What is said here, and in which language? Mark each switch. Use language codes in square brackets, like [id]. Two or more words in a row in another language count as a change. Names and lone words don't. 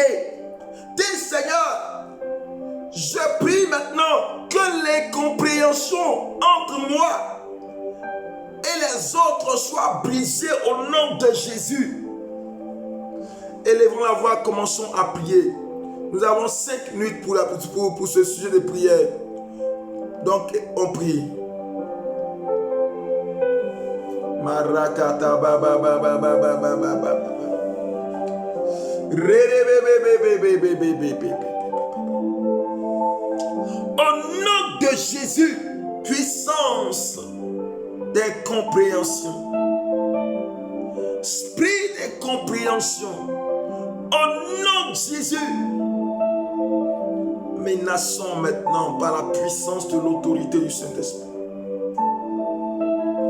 [fr] Dis Seigneur, je prie maintenant que l'incompréhension entre moi et les autres soit brisée au nom de Jésus. Élevons la voix, commençons à prier. Nous avons 5 minutes pour ce sujet de prière. Donc on prie. Marakata baba baba baba baba baba. Au nom de Jésus, puissance d'incompréhension, esprit d'incompréhension, au nom de Jésus, menaçons maintenant par la puissance de l'autorité du Saint-Esprit.